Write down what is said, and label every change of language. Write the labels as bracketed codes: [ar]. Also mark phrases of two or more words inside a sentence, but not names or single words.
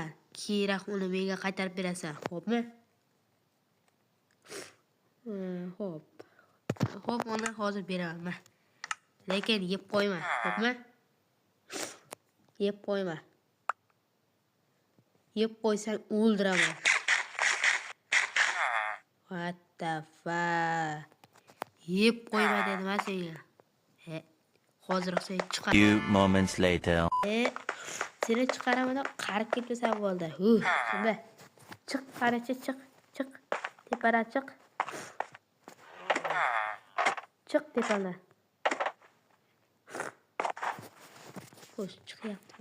[uz] Kerak uni menga qaytarib berasan, xo'pmi? Xo'p. Xo'p, uni hozir beraman. Lekin yeb qo'yma, xo'pmi? Yeb qo'yma. Yeb qo'ysang o'ldiraman. [en] What the fuck? [uz] Yeb qo'yma dedim senga. Hozir seni chiqar. [en] Few moments later. [uz] Seni chiqaraman, qarib ketsan bo'ldi. Shunda. Chiq, qarachi, chiq. Tepara chiq. Chiq tepana. Xo'sh, chiqyapti.